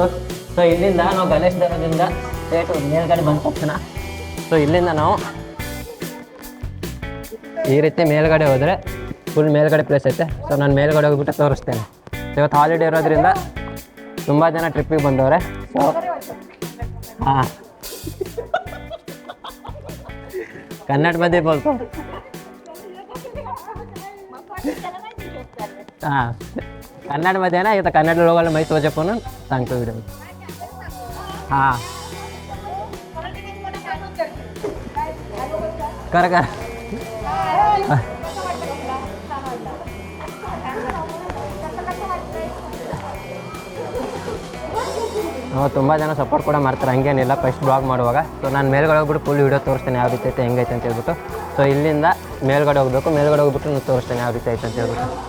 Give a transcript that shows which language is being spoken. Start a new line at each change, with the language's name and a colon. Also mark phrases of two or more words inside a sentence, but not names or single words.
Kannada: ಸೊ ಇಲ್ಲಿಂದ ನಾವು ಗಣೇಶ್ ದರ್ವಾಜದಿಂದ ಸ್ಟೇಟ್ ಮೇಲ್ಗಡೆ ಬಂದ ತಕ್ಷಣ ಸೊ ಇಲ್ಲಿಂದ ನಾವು ಈ ರೀತಿ ಮೇಲ್ಗಡೆ ಹೋದರೆ ಫುಲ್ ಮೇಲ್ಗಡೆ ಪ್ಲೇಸ್ ಐತೆ. ಸೊ ನಾನು ಮೇಲ್ಗಡೆ ಹೋಗ್ಬಿಟ್ಟು ತೋರಿಸ್ತೇನೆ. ಇವತ್ತು ಹಾಲಿಡೇ ಇರೋದ್ರಿಂದ ತುಂಬ ಜನ ಟ್ರಿಪ್ಪಿಗೆ ಬಂದವ್ರೆ.
Marathi: ಸೊ ಹಾಂ, ಕನ್ನಡ मध्ये बोलतो. हां, कन्नडमध्ये ना, इथं कन्नड लोकांना माहीत होते म्हणून सांगतो व्हिडिओ.
Kannada: हां, कर ತುಂಬ ಜನ ಸಪೋರ್ಟ್ ಕೂಡ ಮಾಡ್ತಾರೆ, ಹಂಗೇನಿಲ್ಲ.
English: first blog
Kannada: ಮಾಡುವಾಗ ಸೊ ನಾನು ಮೇಲ್ಗಡೆ ಹೋಗ್ಬಿಟ್ಟು
English: full video
Kannada: ತೋರಿಸ್ತೇನೆ ಯಾವ ರೀತಿ ಐತೆ ಹೆಂಗೈತೆ ಅಂತ ಹೇಳ್ಬಿಟ್ಟು. ಸೊ ಇಲ್ಲಿಂದ ಮೇಲ್ಗಡೆ ಹೋಗಬೇಕು, ಮೇಲ್ಗಡೆ ಹೋಗ್ಬಿಟ್ಟು ನಾನು ತೋರಿಸ್ತೇನೆ ಯಾವ ರೀತಿ ಐತೆ ಅಂತ ಹೇಳ್ಬಿಟ್ಟು.